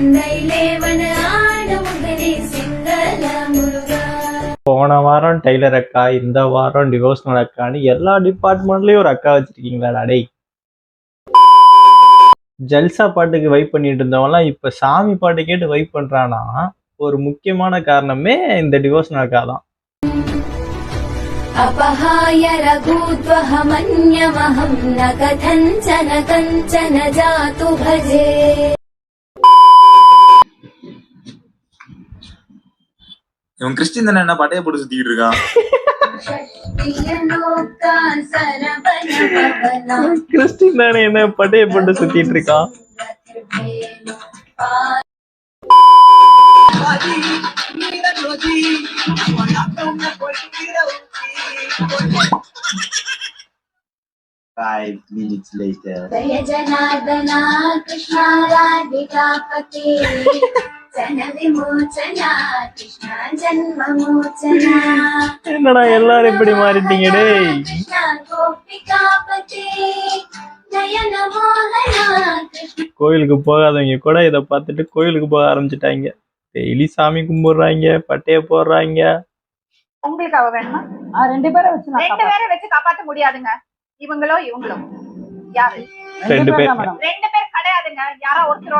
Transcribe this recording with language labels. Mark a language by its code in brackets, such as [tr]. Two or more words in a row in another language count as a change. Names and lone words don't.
[ta] போன வாரம் டெய்லர் அக்கா, இந்த வாரம் டிவோஷனல் அக்கான்னு எல்லா டிபார்ட்மெண்ட்லயும் ஒரு அக்கா வச்சிருக்கீங்களா டேய். ஜல்சா பாட்டுக்கு வைப் பண்ணிட்டு இருந்தவங்கலாம் இப்ப சாமி பாட்டு கேட்டு வைப் பண்றானா, ஒரு முக்கியமான காரணமே இந்த டிவோஷனல் அக்கா தான். [sa] अपहाय रघुत्वहमन्यमहं न कथञ्चन कञ्चन जातु भजे. [ta] இவன் கிறிஸ்டின் தானே, என்ன பட்டைய போட்டு சுத்திக்கிட்டு இருக்கான். கிறிஸ்டின் தானே என்ன பட்டைய போட்டு சுத்திட்டு இருக்கான். [en] Five minutes later. [sa] जय जनार्दना कृष्णा राधिकापते जन विमोचना कृष्णा जन्म मोचना. [ta] என்னடா எல்லாரும் இப்படி மாறிட்டீங்க டேய். [sa] कृष्णा गोपिकापते नयन मोहना. [ta] கோயிலுக்கு போகாதவங்க கூட இதை பார்த்துட்டு கோயிலுக்கு போக ஆரம்பிச்சுட்டாங்க. டெய்லி சாமி கும்பிடுறாங்க, பட்டைய போடுறாங்க. உங்களுக்கு அவ வேணுமா? ரெண்டு பேரை வச்சு காப்பாத்த முடியாதுங்க. இவங்களோ இவங்களோ யாரு? ரெண்டு பேர் கிடையாதுங்க. யாரோ ஒருத்தரோட